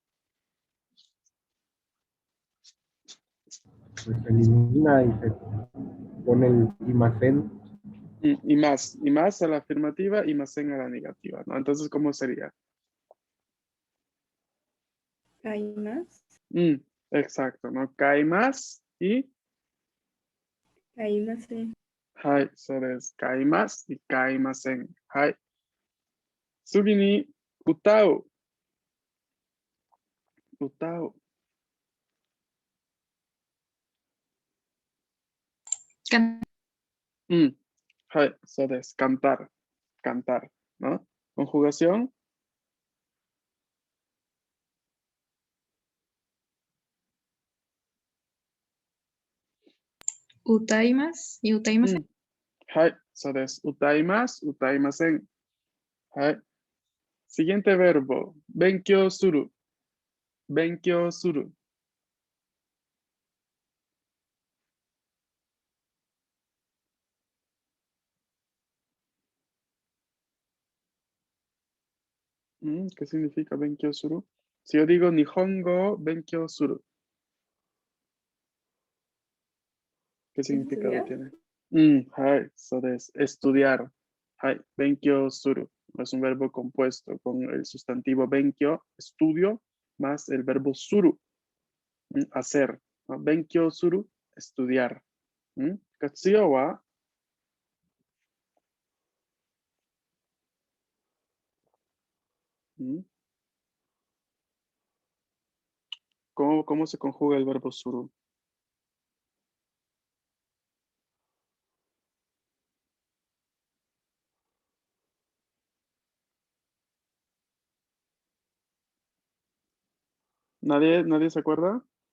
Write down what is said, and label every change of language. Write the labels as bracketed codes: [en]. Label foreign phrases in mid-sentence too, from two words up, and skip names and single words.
[es] Pues se elimina y se pone el imagen. Y más a la afirmativa y más en a la negativa, ¿no? Entonces, ¿cómo sería? ¿Hay más? Exacto, ¿no? Kaimas y Kaimasen. [ja] はい、そうです。買います y 買いません。はい. 次に歌う。歌う. はい、そうです. [es] Cantar. Cantar, ¿no? Conjugación. [ja] 歌います y 歌いません. はい、そうです。歌います、歌いません. [es] Hai. Siguiente verbo. [ja] 勉強する。勉強する. [es] ¿Qué significa [ja] 勉強する? [es] Si yo digo [ja] 日本語勉強する, [es] ¿qué significado ¿Estudiar? tiene? [ja] はい、そうです. Estudiar. はい、勉強する. [es] Es un verbo compuesto con el sustantivo benkyou, estudio, más el verbo suru, hacer. ¿No? [ja] 勉強する, [es] estudiar. [ja] 活用は [es] ¿Cómo se conjuga el verbo suru? ¿Nadie se acuerda?